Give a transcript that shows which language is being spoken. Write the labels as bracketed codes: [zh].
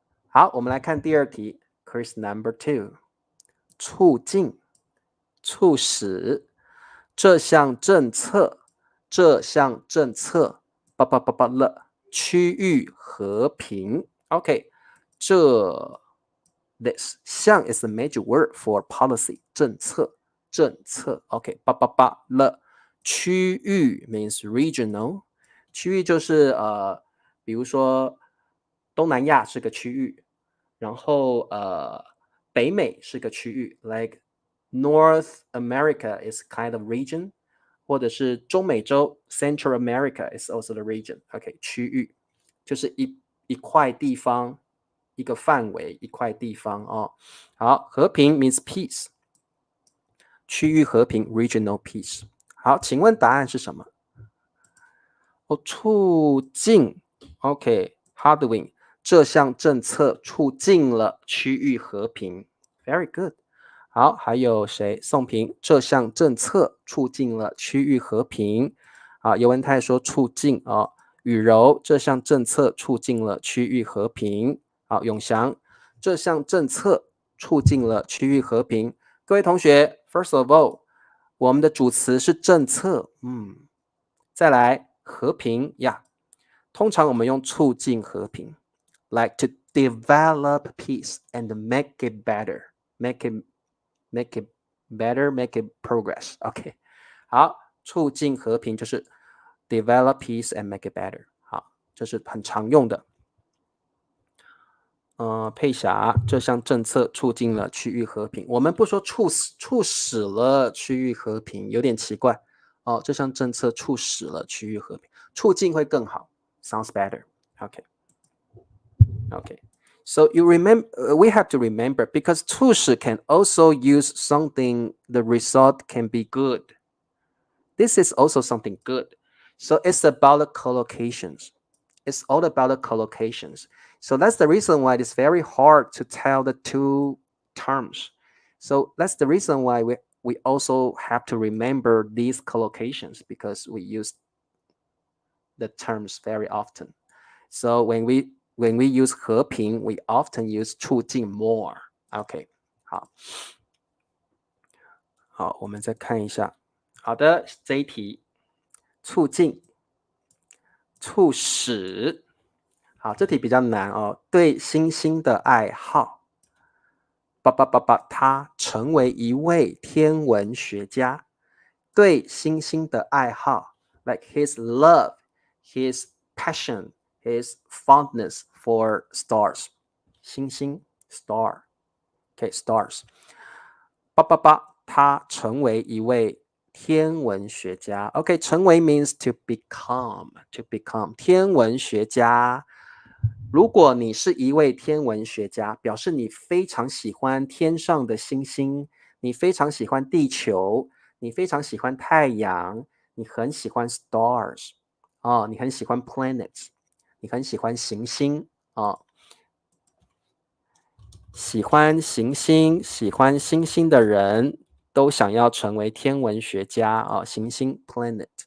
[zh] 好，我们来看第二题 ， [en] Quiz number 2， [zh] 促进、促使这项政策了区域和平。 [en] OK，这 this 项 is a major word for policy 政策。 [zh] OK，了区域 means regional， 区域就是比如说东南亚是个区域，然后北美是个区域 ， [en] like North America is kind of region， [zh] 或者是中美洲 Central America is also the region。OK， 区域就是一块地方，一个范围，一块地方哦。好，和平 [en] means peace， [zh] 区域和平 regional peace。好，请问答案是什么？促进 ，OK，Hardwing， 这项政策促进了区域和平 ， [en] Very good。 [zh] 好，还有谁？宋平，这项政策促进了区域和平。啊，尤文泰说促进啊。雨柔，这项政策促进了区域和平。好，永祥，这项政策促进了区域和平。各位同学 ， [en] First of all， [zh] 我们的主词是政策，再来和平呀。通常我们用促进和平 [en] ，like to develop peace and make it better, make it better, make it progress. OK， 好， [zh] 促进和平就是 [en] develop peace and make it better。 [zh] 好，这是很常用的。佩霞，这项政策促进了区域和平。我们不说促使了区域和平，有点奇怪哦。这项政策促使了区域和平，促进会更好。 [en] Sounds better. Okay. So you remember, we have to remember because 促使 can also use something. The result can be good. This is also something good. So it's about the collocations. It's all about the collocations. So that's the reason why it's very hard to tell the two terms. So that's the reason why we also have to remember these collocations because we use the terms very often. So when we use 和平, we often use 促进 more. [zh] OK， 好，我们再看一下。好的，这一题，促进、促使。好，这题比较难哦。对星星的爱好，他成为一位天文学家。对星星的爱好 [en] ，like his love, his passion, his fondness for stars， 星星 star，OK，stars。 [zh] 他成为一位天文学家。 OK， 成为 [en] means to become [zh] 天文学家。如果你是一位天文学家，表示你非常喜欢天上的星星，你非常喜欢地球，你非常喜欢太阳，你很喜欢 stars 你很喜欢 planets， 你很喜欢行星喜欢行星、喜欢星星的人都想要成为天文学家行星 planet。